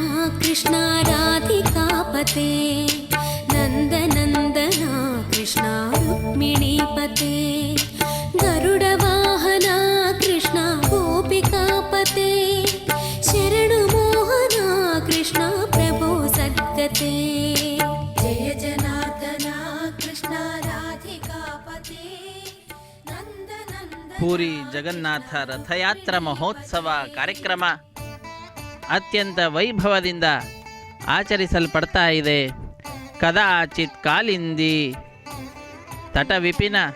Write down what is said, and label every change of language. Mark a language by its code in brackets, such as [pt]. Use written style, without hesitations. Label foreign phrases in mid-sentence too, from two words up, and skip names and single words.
[sa] कृष्ण राधिकापते नन्दनन्दना कृष्ण रुक्मिणीपते गरुडवाहना कृष्ण गोपिकापते शरणुमोहना कृष्ण प्रभो सद्गते जय जनार्दना कृष्ण राधिकापते नन्दनन्दना। [kn] ಪೂರಿ ಜಗನ್ನಾಥ ರಥಯಾತ್ರಾ ಮಹೋತ್ಸವ ಕಾರ್ಯಕ್ರಮ ಅತ್ಯಂತ ವೈಭವದಿಂದ ಆಚರಿಸಲ್ಪಡ್ತಾ ಇದೆ. [sa] ಕದಾಚಿತ್ ಕಾಲಿಂದಿ ತಟ ವಿಪಿನ